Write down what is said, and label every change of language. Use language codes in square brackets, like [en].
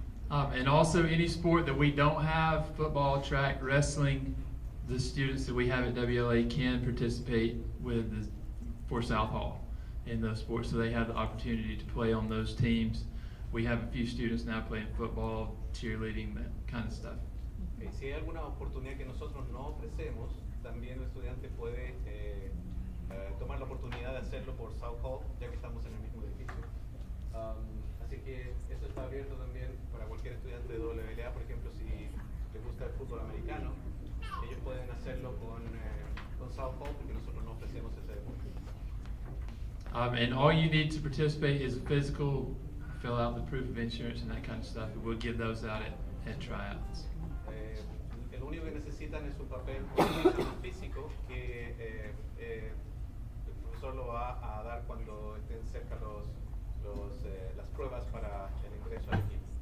[en] And also any sport that we don't have, football, track, wrestling, the students that we have at WLA can participate for South Hall in those sports, so they have the opportunity to play on those teams. We have a few students now playing football, cheerleading, that kind of stuff. [es] Si hay alguna oportunidad que nosotros no ofrecemos, también el estudiante puede tomar la oportunidad de hacerlo por South Hall, ya que estamos en el mismo edificio. Así que esto está abierto también para cualquier estudiante de WLA. Por ejemplo, si les gusta el fútbol americano, ellos pueden hacerlo con South Hall, porque nosotros no ofrecemos ese deporte. [en] And all you need to participate is a physical, fill out the proof of insurance and that kind of stuff, and we'll give those out at tryouts. [es] Lo único que necesitan es un papel físico que el profesor lo va a dar cuando estén cerca las pruebas para el ingreso al equipo.